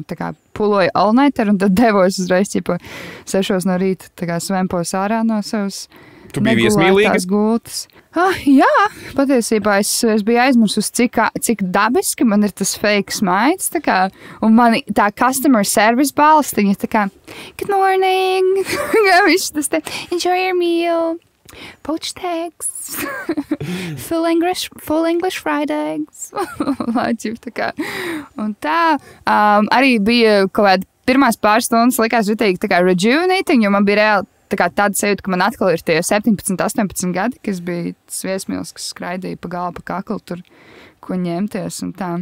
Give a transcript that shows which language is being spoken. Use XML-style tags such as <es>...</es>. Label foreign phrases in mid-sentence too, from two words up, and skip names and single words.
<lv>Tā kā puloju all-nighter un tad devos uzreiz 6 no rīta, tā kā svempos ārā no savas negulētās gultas. Jā, patiesībā es biju aizmirsus, cik dabiski man ir tas fake smaids, tā kā, un mani tā</lv> <en>customer service</en> <lv>balstiņa, tā kā,</lv> <en>good morning, enjoy your meal, poached eggs, full English fried eggs,</en> <lv>tā kā, un tā, arī bija kaut kāda pirmās pāris stundas likās ritīgi tā kā rejuvenating, jo man bija reāli tā kā tāda sajūta, ka man atkal ir tie 17, 18 gadi, kas bija tas viesmīlis, kas skraidīja pa galvu, pa kaklu tur, ko ņemties un tā.</lv>